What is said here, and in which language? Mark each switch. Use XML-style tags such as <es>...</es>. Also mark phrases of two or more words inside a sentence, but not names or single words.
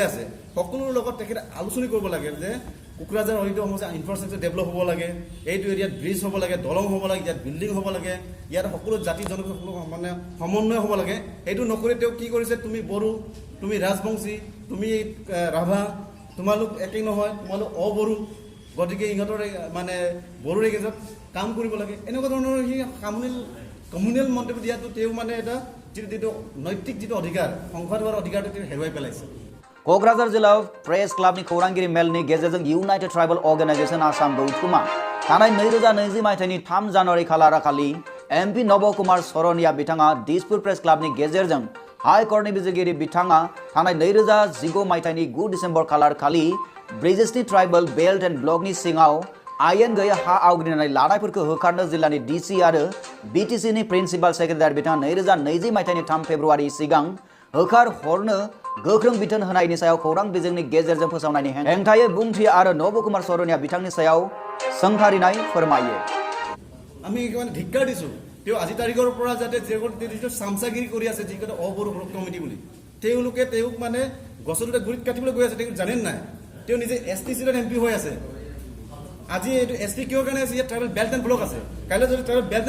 <as>আছে সকলোৰ লগত তেখেতে আলোচনা কৰিব লাগে যে কোকৰাঝাৰ হয়তো সমস্যা</as> <en>infrastructure develop</en> <as>হ'ব লাগে এইটো এৰিয়াত ব্ৰিজ হ'ব লাগে দলং হ'ব লাগে ইয়াত বিল্ডিং হ'ব লাগে ইয়াত সকলো জাতি জনগোষ্ঠী মানে সমন্বয় হ'ব লাগে এইটো নকৰি তেওঁ কি কৰিছে তুমি বড়ো তুমি ৰাজবংশী তুমি ৰাভা তোমালোক একেই নহয় তোমালোক অবড়ো গতিকে ইহঁতৰ মানে বড়োৰ এগেজত কাম কৰিব লাগে এনেকুৱা ধৰণৰ সি কমিউনেল মন্তব্য দিয়াটো তেওঁ মানে এটা যিটো নৈতিক যিটো অধিকাৰ সংসদ হোৱাৰ অধিকাৰটো তেওঁ হেৰুৱাই পেলাইছে।</as> <brx>क'क्राझार जिल्ला प्रेस क्लाबनि खौरांगिरि मेलनि गेजेरजों इउनाइटेड ट्राइबल अर्गेनाइजेशन आसाम गौथुमा थानाय 2020 मायथाइनि 3 जानुवारि खालाराखालि एमपि नबकुमार सरनिया बिथाङा दिसपुर प्रेस क्लाबनि गेजेरजों हाइकर्टनि बिजिरगिरि बिथाङा थानाय 2019 मायथाइनि 9 डिसेम्बर खालारखालि ब्रिजेसनि ट्राइबल बेल्ट एन्ड ब्लकनि सिङाव आयेन गैयै हा आवग्रिनानै लानायफोरखौ होखारनो जिल्लानि DC आरो बिटिसिनि</brx> <en>principal secretary</en> <brx>बिथाङा 2020 मायथाइनि 3 फेब्रुवारि सिगां होखार हरनो गोख्रों बिथोन होनायनि सायाव खौरां बिजोंनि गेजेरजों फोसावनायनि हेंथायै बुंथियो आरो नबकुमार सरनिया बिथांनि सायाव सोंखारिनाय फोरमायो।</brx> <as>আমি একেবাৰে ধিক্কাৰ দিছোঁ তেওঁ আজি তাৰিখৰ পৰা যাতে যিটো চামচাগিৰি কৰি আছে যিকেইটা অবড়ো কমিটি বুলি তেওঁলোকে তেওঁক মানে গছৰ দুটা গুৰিত কাটিবলৈ গৈ আছে তেওঁ জানেন নাই তেওঁ নিজে STC MP হৈ আছে আজি এইটো ST কিয় কাৰণে আছে ইয়াত</as> <en>tribal belt and block</en> <as>আছে কাইলৈ যদি</as> <en>tribal belt and</en>